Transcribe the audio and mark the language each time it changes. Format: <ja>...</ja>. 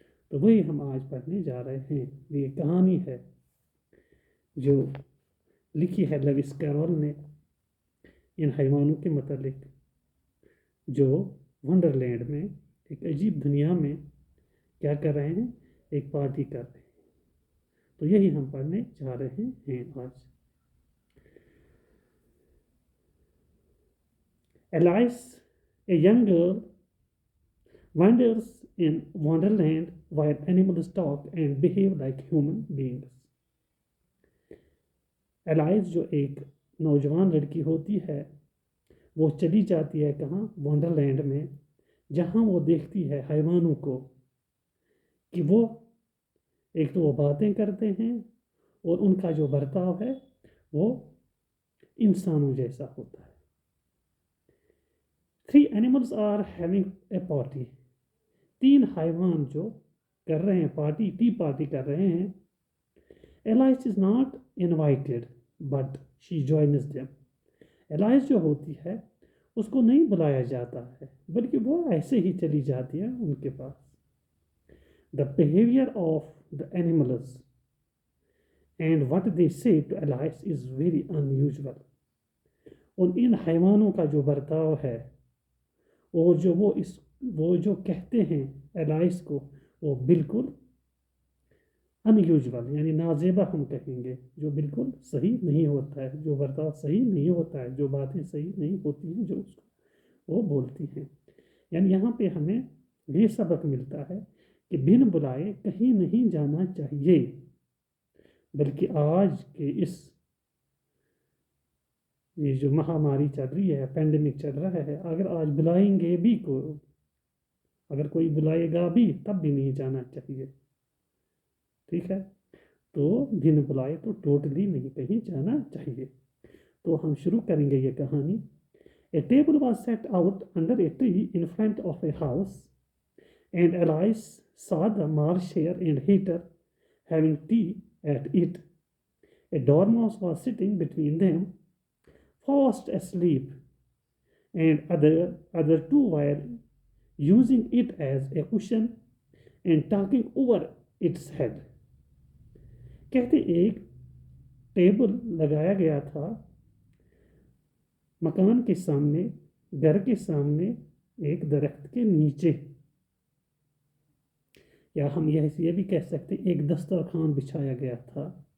<ur>تو وہی ہم آج پڑھنے جا رہے ہیں. یہ کہانی ہے جو لکھی ہے لیوس کیرول نے ان حیوانوں کے متعلق جو ونڈر لینڈ میں ایک عجیب دنیا میں کیا کر رہے ہیں، ایک پارٹی کر رہے ہیں. تو یہی ہم پڑھنے جا رہے ہیں آج.</ur> <en>Alice, a young girl, wanders in Wonderland where animals talk and behave like human beings.</en> <ur>Alice جو ایک نوجوان لڑکی ہوتی ہے وہ چلی جاتی ہے کہاں؟ وانڈر لینڈ میں، جہاں وہ دیکھتی ہے حیوانوں کو کہ وہ ایک تو وہ باتیں کرتے ہیں اور ان کا جو برتاؤ ہے وہ انسانوں جیسا ہوتا ہے.</ur> <en>3 animals are having a party.</en> <ur>3 حیوان جو کر رہے ہیں پارٹی، ٹی پارٹی کر رہے ہیں.</ur> <en>Alice is not invited but she joins them.</en> <ur>Alice جو ہوتی ہے اس کو نہیں بلایا جاتا ہے بلکہ وہ ایسے ہی چلی جاتی ہے ان کے پاس.</ur> <en>The behavior of the animals and what they say to Alice is very unusual.</en> <ur>ان حیوانوں کا جو برتاؤ ہے اور جو وہ جو کہتے ہیں ایلائس کو وہ بالکل ان یوزول یعنی نازیبا ہم کہیں گے، جو بالکل صحیح نہیں ہوتا ہے، جو برتاؤ صحیح نہیں ہوتا ہے، جو باتیں صحیح نہیں ہوتی ہیں جو اس کو وہ بولتی ہیں. یعنی یہاں پہ ہمیں یہ سبق ملتا ہے کہ بن بلائے کہیں نہیں جانا چاہیے، بلکہ آج کے یہ جو مہاماری چل رہی ہے، پینڈیمک چل رہا ہے، اگر آج بلائیں گے بھی اگر کوئی بلائے گا بھی تب بھی نہیں جانا چاہیے. ٹھیک ہے، تو بن بلائے تو ٹوٹلی نہیں کہیں جانا چاہیے. تو ہم شروع کریں گے یہ کہانی.</ur> <en>A table was set out under a tree in front of a house, and Alice saw the marsh hare and heater having tea at it. A dormouse was sitting between them, fast asleep, and other 2 were using it as a cushion and talking over its head.</en> <ur>کہتے ایک table لگایا گیا تھا مکان کے سامنے، گھر کے سامنے، ایک درخت کے نیچے، یا ہم یہ بھی کہہ سکتے ایک دسترخوان بچھایا گیا تھا.</ur>